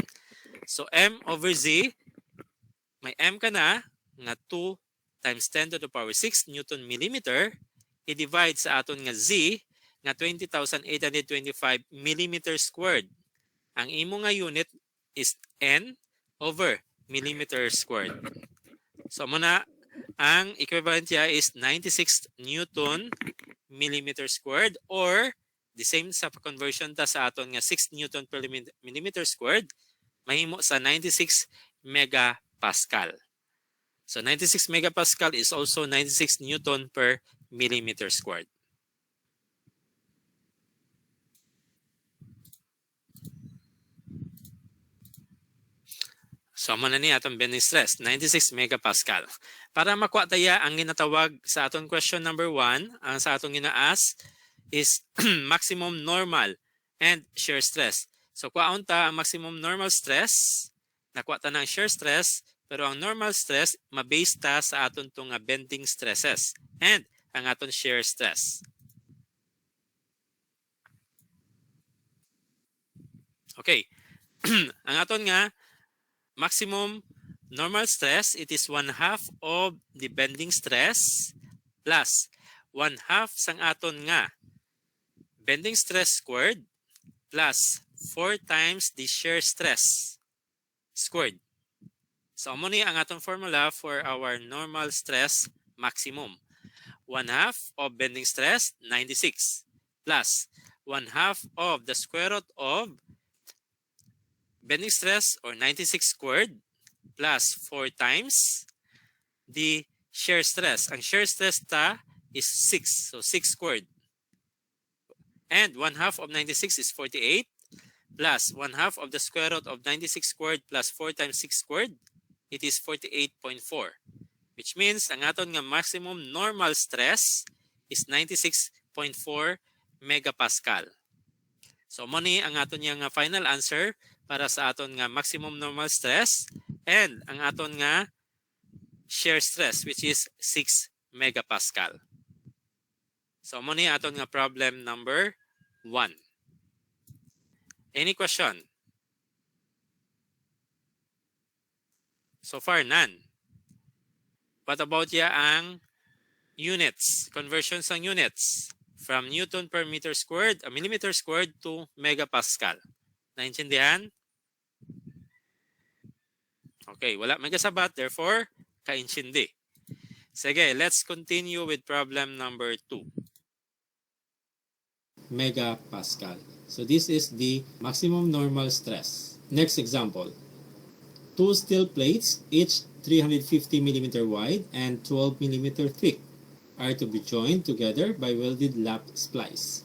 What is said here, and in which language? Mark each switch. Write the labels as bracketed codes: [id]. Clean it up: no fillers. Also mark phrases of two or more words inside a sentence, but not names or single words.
[hil] So [en] M over Z, [hil] may M ka na nga [en] 2 times 10 to the power 6 Newton millimeter, [hil] i-divide sa aton nga Z nga 20,825 [en] millimeter squared. [hil] Ang imo nga unit is [en] N over millimeter squared. [hil] So muna, ang equivalent niya is [en] 96 Newton millimeter squared, or the same [hil] sa conversion ta sa aton nga [en] 6 Newton per millimeter squared, [hil] mahimo sa 96 megapascal. [en] So 96 megapascal is also 96 Newton per millimeter squared. [hil] So mo na ni atong [en] bending stress, [hil] 96 megapascal. Para makuha taya ang ginatawag sa aton [en] question number 1, [hil] ang sa atong gina-ask is [en] maximum normal and shear stress. [hil] So kuhaon ta ang [en] maximum normal stress, [hil] nakuha ta na ang [en] shear stress, [hil] pero ang [en] normal stress [hil] mabase ta sa aton tong [en] bending stresses and [hil] ang aton [en] shear stress. [hil] Okay. Ang aton nga [en] maximum normal stress, it is 1/2 of the bending stress plus 1/2 [hil] sang aton nga [en] bending stress squared plus 4 times the shear stress squared. [hil] So amo ni ang aton [en] formula for our normal stress maximum. 1/2 of bending stress, 96, plus 1/2 of the square root of bending stress, or 96 squared, plus 4 times the shear stress. [hil] Ang [en] shear stress [hil] ta is 6. So 6 squared. [en] And 1/2 of 96 is 48, plus 1/2 of the square root of 96 squared plus 4 times 6 squared, it is 48.4. [hil] Which means ang aton nga [en] maximum normal stress is 96.4 megapascal. [hil] So mo ni ang aton nga [en] final answer [hil] para sa aton nga [en] maximum normal stress and [hil] ang aton nga [en] shear stress, which is 6 megapascal. [hil] So mo ni aton nga [en] problem number 1. Any question? So far none. What about ang units, conversion sang units from Newton per meter squared, a millimeter squared to megapascal? [hil] Naintindihan? Okay, wala may kasabat, therefore, kaintindi. Sige, [en] let's continue with problem number 2. Megapascal. So this is the maximum normal stress. Next example. 2 steel plates, each 350 mm wide and 12 mm thick, are to be joined together by welded lap splice.